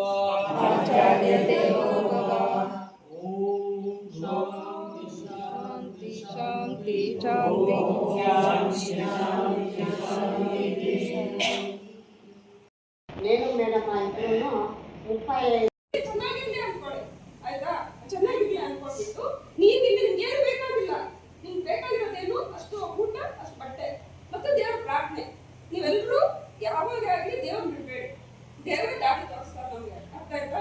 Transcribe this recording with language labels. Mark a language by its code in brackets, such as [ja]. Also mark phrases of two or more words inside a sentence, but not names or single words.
[sa] ఆచార్య దేవో భవ. ఓం శాంతి శాంతి శాంతి [te] నేను మేడం మా ఇంట్లో 35 [kn] ಚೆನ್ನಾಗಿದೆ ಅನ್ಕೊಳ್ಳಿ, ಆಯ್ತಾ? ಚೆನ್ನಾಗಿದೆ ಅನ್ಕೊಂಡ್ಬಿಟ್ಟು ನಿಮ್ಗೇನು ಬೇಕಾಗಿಲ್ಲ. ನಿಮ್ಗೆ ಬೇಕಾಗಿರೋದೇನು? ಅಷ್ಟು ಊಟ, ಅಷ್ಟು ಬಟ್ಟೆ ಮತ್ತು ದೇವ್ರ ಪ್ರಾರ್ಥನೆ. ನೀವೆಲ್ಲರೂ ಯಾವಾಗ ಆಗಲಿ ದೇವ್ರ ಬಿಡಬೇಡಿ. ದೇವರೇ ದಾರಿ ತೋರಿಸ್ತಾರೆ ನಮ್ಗೆ, ಅರ್ಥ ಆಯ್ತಾ?